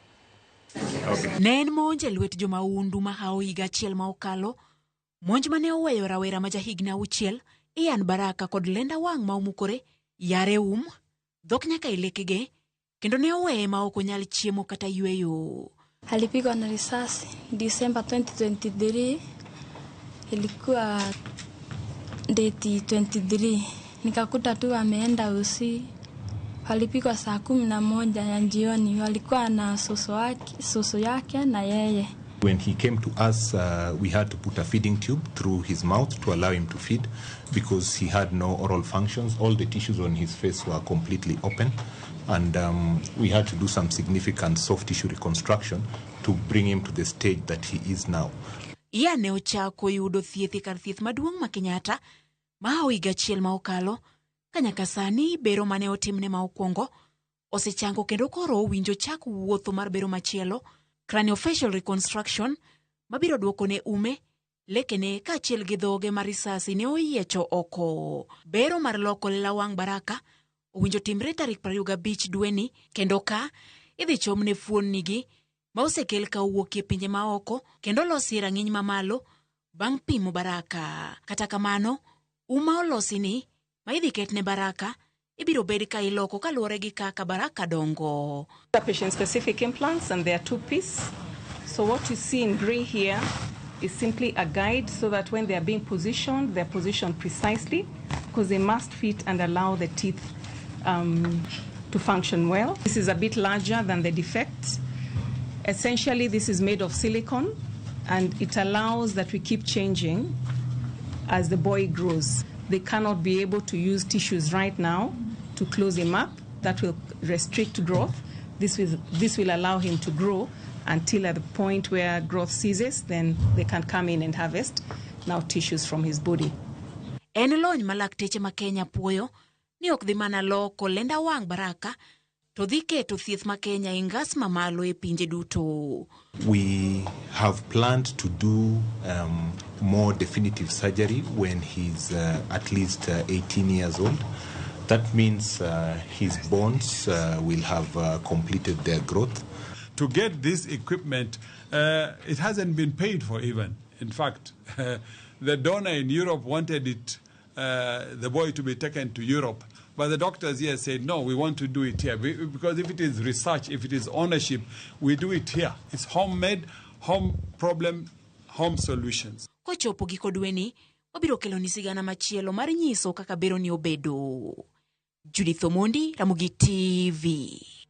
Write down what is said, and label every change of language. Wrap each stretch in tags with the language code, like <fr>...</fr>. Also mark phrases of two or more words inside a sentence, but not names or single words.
<luo>Ne en monj e lwet jomaundu ma hawo higa achiel ma okalo, monj mane oweyo rawera ma jahigni 6 Ian Baraka kod lenda wang' ma omukore, yare dhok nyaka e lekege, kendo ne oweye ma ok onyal chiemo kata yweyo.</luo> <sw>Alipigwa na risasi December 2023, ilikuwa date 23. Nikakuta tu ameenda usi. Alipigwa saa 11 ya jioni. Walikuwa na soso yake na yeye.</sw> <en>When he came to us, we had to put a feeding tube through his mouth to allow him to feed because he had no oral functions. All the tissues on his face were completely open. And we had to do some significant soft tissue reconstruction to bring him to the stage that he is now.</en> <luo>Ian ne ochako yudo thieth kar thieth maduong' ma Kenyatta ma higa achiel ma okalo, kanyaka sani bero mane otimne ma okwongo osechango kendo koro owinjo chak wuotho mar bero machielo,</luo> <en>craniofacial reconstruction,</en> <luo>mabiro duoko ne lekene kaachiel gi dhoge mar risasi ne oyiecho oko. Bero mar loko lela wang' Baraka owinjo timre tarik 25 dweni, kendo ka idhi chomne fuonnigi ma osekel ka owuok e pinje ma oko kendo losi rang'iny mamalo bang' pimo Baraka. Kata kamano, olosini ma idhi ketne Baraka ibiro bed ka iloko kaluwore gi kaka Baraka dongo.</luo> <en>The patient-specific implants, and they are 2-piece. So what you see in gray here is simply a guide so that when they are being positioned, they're positioned precisely because they must fit and allow the teeth to function well. This is a bit larger than the defect. Essentially, this is made of silicone, and it allows that we keep changing as the boy grows. They cannot be able to use tissues right now to close him up. That will restrict growth. This will allow him to grow until at the point where growth ceases, then they can come in and harvest now tissues from his body.</en> <luo>En lony ma lakteche ma Kenya puoyo ni ok dhi mana loko lenda wang' Baraka, to dhi keto thieth ma Kenya ingas mamalo e pinje duto.</luo> <en>We have planned to do more definitive surgery when he's at least 18 years old. That means his bones will have completed their growth. To get this equipment, it hasn't been paid for even. In fact, the donor in Europe wanted it, the boy to be taken to Europe. But the doctors here said, no, we want to do it here. Because if it is research, if it is ownership, we do it here. It's homemade, home problem, home solutions.</en> <luo>Kochopo giko dweni, wabiro kelo ni sigana machielo mar nyiso kaka bero ni obedo. Judith Omondi, Ramogi TV.</luo>